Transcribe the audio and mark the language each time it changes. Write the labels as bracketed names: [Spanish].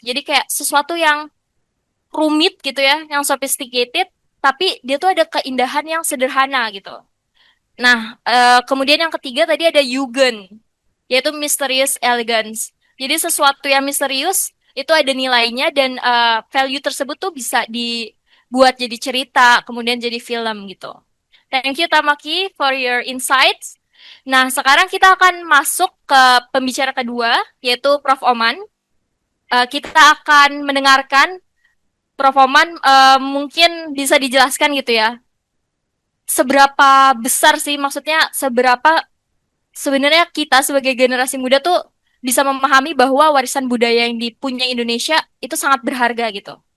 [Indonesian] Jadi kayak sesuatu yang rumit gitu ya, yang sophisticated, tapi dia tuh ada keindahan yang sederhana gitu. Nah, kemudian yang ketiga tadi ada Yugen, yaitu Mysterious Elegance. Jadi sesuatu yang misterius itu ada nilainya dan value tersebut tuh bisa dibuat jadi cerita, kemudian jadi film gitu. [English] Thank you Tamaki for your insights. [Indonesian] Nah, sekarang kita akan masuk ke pembicara kedua, yaitu Prof. Oman. Kita akan mendengarkan Prof. Oman, mungkin bisa dijelaskan gitu ya, seberapa besar sih, maksudnya seberapa sebenarnya kita sebagai generasi muda tuh bisa memahami bahwa warisan budaya yang dipunyai Indonesia itu sangat berharga gitu.